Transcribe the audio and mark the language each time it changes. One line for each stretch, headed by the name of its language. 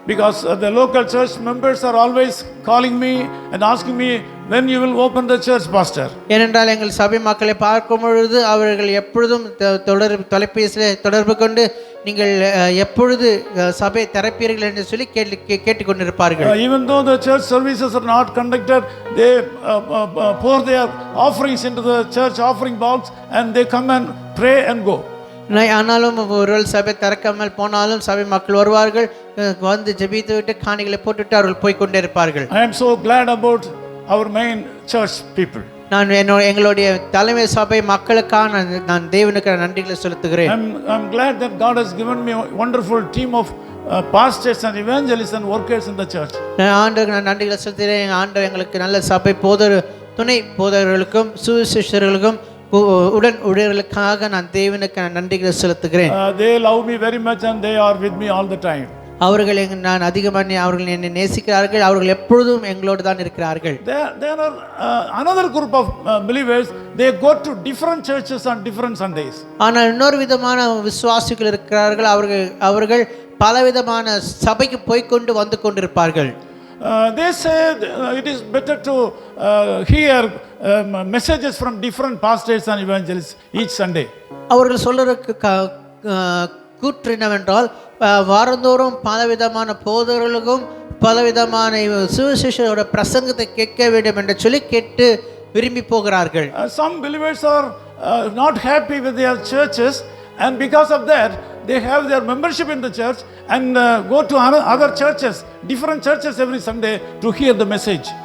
English: Because the local church members are always calling me and asking me when you will open the church, pastor.
Tamil: ஏனென்றால் எங்கள் சபை மக்களை பார்க்கும் பொழுது அவர்கள் எப்பொழுதும் தொலைபேசியில் தொடர்பு கொண்டு நீங்கள் எப்பொழுது சபை திறப்பீர்கள் என்று சொல்லி கேட்டுக்கொண்டிருப்பார்கள்.
English: Even though the church services are not conducted, they pour their offerings into the church offering box and they come and pray and go.
Tamil: ஆனாலும் ஒருவேளை சபை திறக்காமல் போனாலும் சபை மக்கள் வருவார்கள், வந்து ஜெபித்து விட்டு காணிகளை போட்டுவிட்டு அவர்கள் போய்கொண்டே இருப்பார்கள்.
English: I am so glad about our main church people.
Tamil: நான் எங்களுடைய தலைமை சபை மக்களுக்காக நான் தேவனுக்கு நன்றிகளை செலுத்துகிறேன்.
English: I'm glad that God has given me a wonderful team of pastors and evangelists and workers in the church.
Tamil: ஆண்டவருக்கு நான் நன்றிகளை செலுத்துகிறேன். ஆண்டவர் எங்களுக்கு நல்ல சபை துணை போதகர்களுக்கும் சுவிசேஷர்களுக்கும் உடன் ஊழியர்களுக்காக நான் தேவனுக்கு நன்றிகளை செலுத்துகிறேன்.
English: They love me very much and they are with me all the time.
Tamil: அவர்கள் நான் அதிகமாக அவர்கள் என்னை நேசிக்கிறார்கள், அவர்கள் எப்பொழுதும் எங்களோடு தான் இருக்கிறார்கள்.
English: There are another group of believers, they go to different churches on different Sundays.
Tamil: ஆனால் இன்னொரு விதமான விசுவாசிகள் இருக்கிறார்கள், அவர்கள் பலவிதமான சபைக்கு போய்க்கொண்டு வந்து கொண்டிருப்பார்கள்.
English: They say it is better to hear messages from different pastors and evangelists each Sunday.
Tamil: அவர்கள் சொல்றதுக்கு கூற்று என்னவென்றால் வாரந்தோறும் பலவிதமான போதகர்களுக்கும் பலவிதமான சுவிசேஷரோட பிரசங்கத்தை கேட்க வேண்டும் என்று சொல்லி கேட்டு விரும்பி போகிறார்கள்.
English: Some believers are not happy with their churches and because of that they have their membership in the church and go to other churches, different churches every Sunday to hear the message.